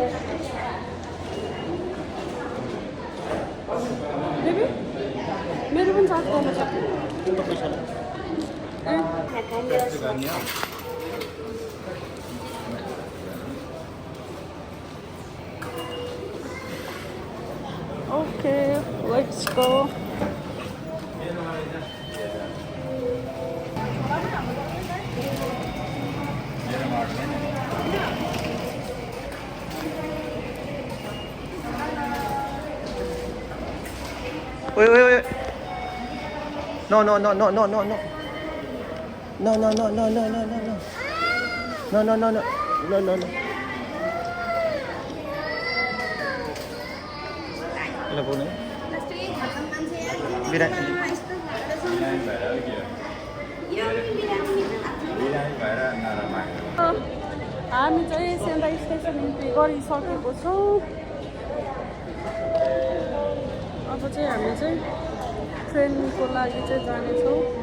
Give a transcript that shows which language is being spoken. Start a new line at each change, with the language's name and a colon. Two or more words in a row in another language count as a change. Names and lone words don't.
Nepali: बेबी मेरो पनि चार्ज गर्नु छ
English: okay let's go Wait, wait, wait. No, no, no, no, no, no, no. No, no, no, no, no, no, no, no. No, no, no, no. No, no, no. Hello, Pune.
Nepali: हामी चाहिँ सेन्दाई
English: station entry
Nepali: गरिसकेको छौँ अब चाहिँ हामी चाहिँ ट्रेनको लागि चाहिँ जानेछौँ